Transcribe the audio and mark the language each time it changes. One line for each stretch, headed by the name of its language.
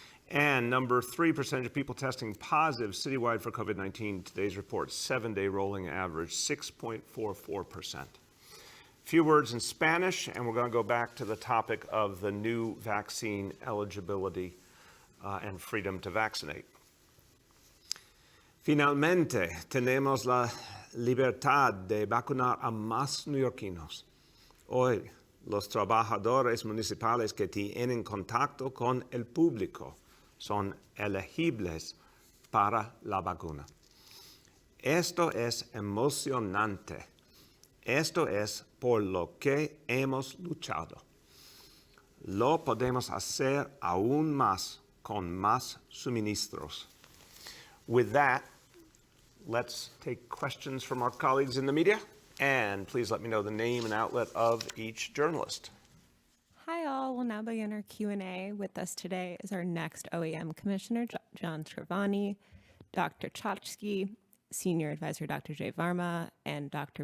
English: And number three, percentage of people testing positive citywide for COVID-19. Today's report, 7-day rolling average, 6.44%. Few words in Spanish, and we're going to go back to the topic of the new vaccine eligibility and freedom to vaccinate.
Spanish: Finalmente, tenemos la libertad de vacunar a más neoyorquinos. Hoy, los trabajadores municipales que tienen contacto con el público son elegibles para la vacuna. Esto es emocionante. Esto es por lo que hemos luchado. Lo podemos hacer aún más con más suministros. With that,
English: let's take questions from our colleagues in the media. And please let me know the name and outlet of each journalist. Hi all, we'll now begin our Q&A. With us today is our next OEM Commissioner, John Scrivani, Dr. Chachki, Senior Advisor Dr. Jay Varma, and Dr.